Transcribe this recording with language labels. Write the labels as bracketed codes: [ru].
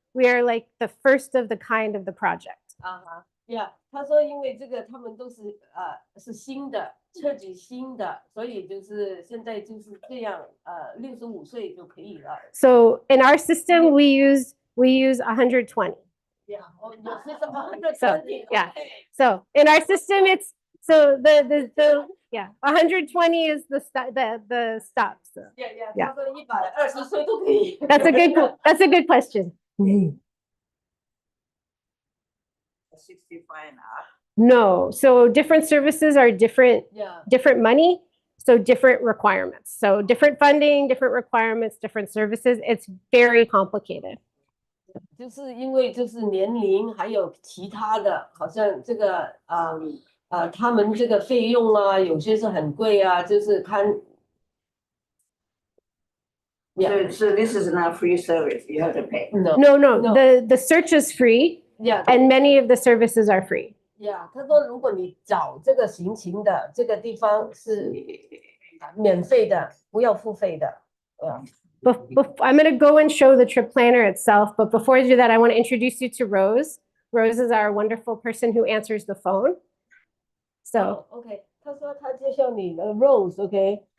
[en] We are like the first of the kind of the project. Yeah. [zh] 他说因为这个他们都是是新的，彻底新的，所以就是现在就是这样65岁就可以了。 [en] So in our system, we use 120. Yeah. Oh, your system 120. So yeah. So in our system, So the yeah, 120 is the stop. So Yeah, Yeah. [zh] 他说120岁都可以。 [en] that's a good question. 65 and up. No, so different services are different Yeah. different money, so different requirements. So different funding, different requirements, different services. It's very complicated. [zh] 就是因为就是年龄还有其他的，好像这个他们这个费用啊，有些是很贵啊，就是看。 [en] Yeah. So this is not free service, you have to pay. No. No, No. the search is free Yeah. and many of the services are free. Yeah. [zh] 他说，如果你找这个行情的这个地方是免费的，不要付费的。 [en] I'm going to go and show the trip planner itself, but before I do that, I want to introduce you to Rose. Rose is our wonderful person who answers the phone. So, [zh] OK， 他说他介绍你Rose，OK，